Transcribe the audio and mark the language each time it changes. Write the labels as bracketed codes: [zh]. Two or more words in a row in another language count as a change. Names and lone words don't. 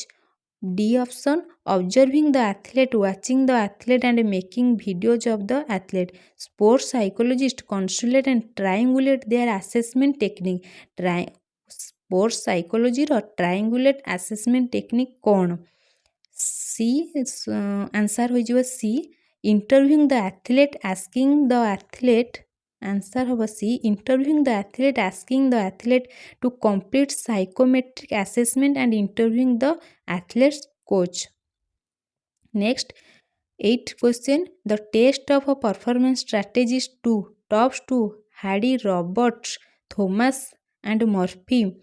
[en] D option observing the athlete, watching the athlete and making videos of the athlete. Sports psychologist consulate and triangulate their assessment technique. Sports psychology ର triangulate assessment technique କ'ଣ? [or] ସି ଆନ୍ସର୍ ହୋଇଯିବ ସି, [en] interviewing the athlete, asking the athlete. [or] ଆନ୍ସର୍ ହେବ ସି, [en] interviewing the athlete, asking the athlete to complete psychometric assessment and interviewing the athlete's coach. Next, 8th question. The test of a performance strategist 2 tops to Hardy, Roberts, Thomas and Murphy